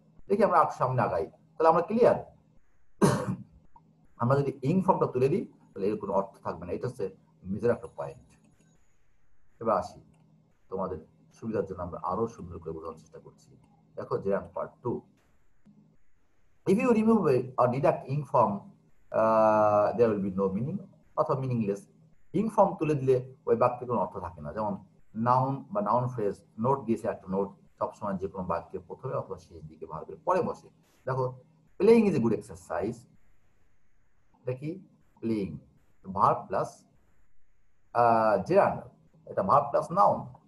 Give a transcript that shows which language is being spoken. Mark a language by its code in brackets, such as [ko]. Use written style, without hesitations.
[bn] দেখি আমরা সামনে আগাই, তাহলে আমরা ক্লিয়ার। আমরা যদি ইং ফর্মটা তুলে দিই তাহলে এর কোনো অর্থ থাকবে না, এটা হচ্ছে মেজর একটা পয়েন্ট। এবার আসি তোমাদের সুবিধার জন্য আমরা আরো সুন্দর করে বোঝানোর চেষ্টা করছি। দেখো gerund part 2। [en] If you remove or deduct ing form, there will be no meaning [bn] অথবা মিনিংলেস। ইং ফর্ম তুলে দিলে ওই বাক্যে কোনো অর্থ থাকে না। যেমন নাউন বা নাউন ফ্রেজ, নোট দিয়েছে একটা নোট, সবসময় যে কোনো বাক্যের প্রথমে অথবা শেষ দিকে ভার্বের পরে বসে। দেখো [en] playing is a good exercise, [bn] এটা কি? প্লেইং, ভার্ব প্লাস gerund, এটা ভার্ব প্লাস নাউন।